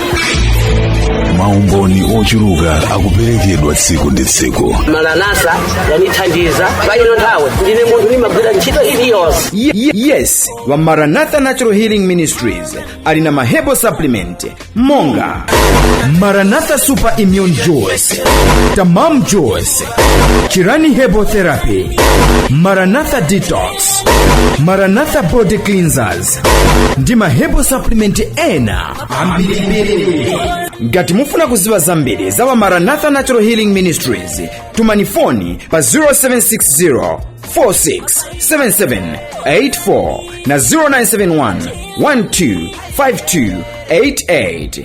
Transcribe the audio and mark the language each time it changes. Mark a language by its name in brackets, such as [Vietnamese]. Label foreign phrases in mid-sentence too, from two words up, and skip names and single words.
[Nyanja] Maumboni ochuluka akuperekedwa tsiku ndi tsiku. Maranatha yanithandiza bayino nthawe ndine munthu nimagwira ntchito iliyonse. Yes, wa Maranatha Natural Healing Ministries ali na mahebo supplement monga Maranatha Super Immune Juice, Tamam Juice, Kirani Herbal Therapy, Maranatha Detox, Maranatha Body Cleansers, ndi mahebo supplement ena ambiri. Ngati mufuna kuziwa zambiri za wa Maranatha Natural Healing Ministries, tumani foni pa 0760 467784 na 0971 125288.